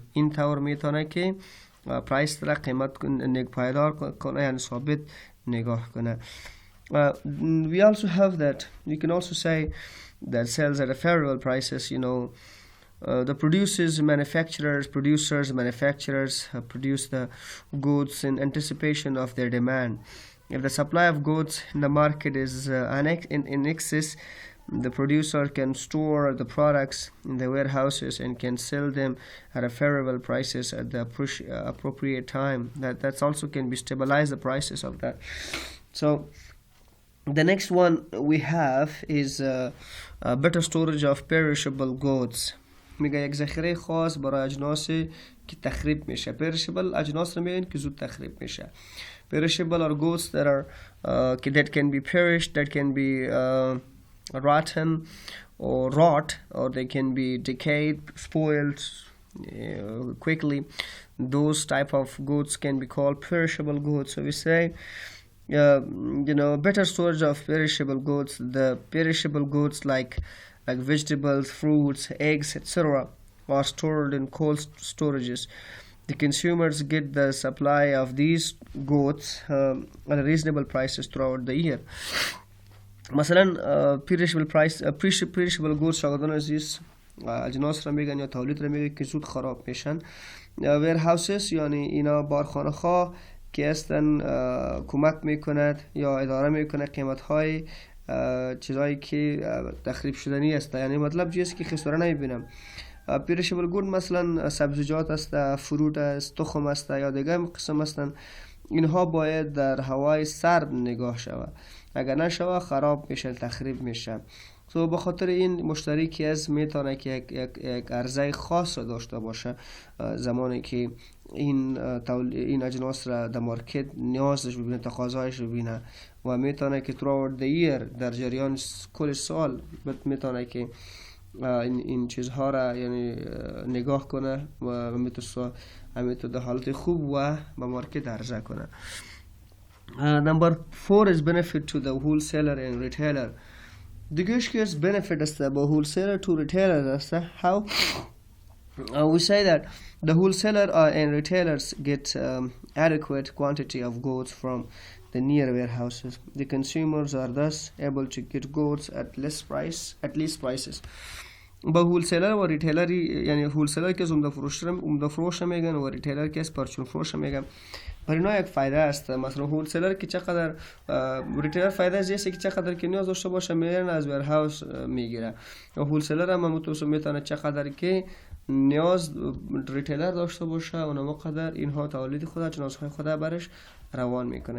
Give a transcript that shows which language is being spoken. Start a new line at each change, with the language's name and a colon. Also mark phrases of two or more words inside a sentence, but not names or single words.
Persian: این طور میتونه که پرایس را قیمت پایدار کنه، یعنی ثابت نگاه کنه.
English: We also have that, you can also say that sales at a favorable prices, the producers, manufacturers produce the goods in anticipation of their demand. If the supply of goods in the market is in excess, the producer can store the products in the warehouses and can sell them at a favorable prices at the appropriate time. That's also can be stabilize the prices of that. So the next one we have is better storage of perishable goods.
Persian: میگه یک ذخیره خاص برای اجناسی که تخریب میشه. perishable اجناس رو میگن که زود تخریب میشه.
English: perishable are goods that can be perished, that can be rotten or rot, or they can be decayed, spoiled quickly. Those type of goods can be called perishable goods. So we say better storage of perishable goods. The perishable goods like vegetables, fruits, eggs, etc. are stored in cold storages. The consumers get the supply of these goods at reasonable prices throughout the year.
Persian: مثلا
English: perishable goods
Persian: شاگردان عزیز اجناس را میگن یا تولید را میگن که زود خراب میشن. warehouses یعنی اینا بارخانه ها که هستن کمک میکند یا اداره میکند قیمت های چیزایی که تخریب شدنی است، یعنی مطلب چیزی که خساره نمیبینم.
English: perishable good
Persian: مثلا سبزیجات است، فروت است، تخم است یا دیگه قسم هستن، اینها باید در هوای سرد نگاه شود، اگر نشود خراب میشه، تخریب میشه. تو به خاطر این مشتری که از میتونه که یک عرضه خاص را داشته باشه زمانی که این اجناس را در مارکت نیازش ببینه، تقاضایش ببینه و میتونه که
English: throughout the year
Persian: در جریان کل سال میتونه که این چیزها را یعنی نگاه کنه و میتونه در حالت خوب و به مارکت عرضه کنه.
English: Number 4 is benefit to the wholesaler and retailer.
Persian: دیگهش benefit است با
English: wholesaler to retailer
Persian: است. How?
English: We say that the wholesaler and retailers get adequate quantity of goods from the near warehouses. The consumers are thus able to get goods at least prices.
Persian: با هولسلر و ریتیلر، یعنی هولسلر که عمده فروش میگن و ریتیلر که پرچون فروش میگن، برای اینا یک فایده است. مثلا هولسلر که چقدر ریتیلر فایده است که چقدر که نیاز داشته باشه میرن از ورهاوس میگیره، و هولسلر هم متوسط میتونه چقدر که نیاز ریتیلر داشته باشه اونم قدر اینها تولید خود اجناسهای خود برش روان میکنه.